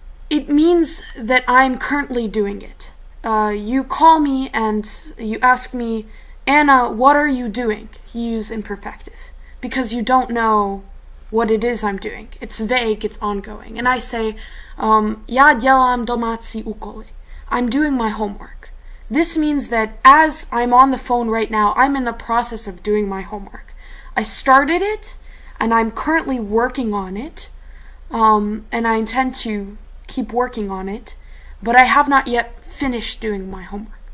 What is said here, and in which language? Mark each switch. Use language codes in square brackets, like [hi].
[en] It means that I'm currently doing it. You call me and you ask me, Anna, what are you doing? You use imperfective because you don't know what it is I'm doing. It's vague, it's ongoing. And I say, [cs] já dělám domácí úkoly. [en] I'm doing my homework. This means that as I'm on the phone right now, I'm in the process of doing my homework. I started it, and I'm currently working on it, and I intend to keep working on it, but I have not yet finished doing my homework.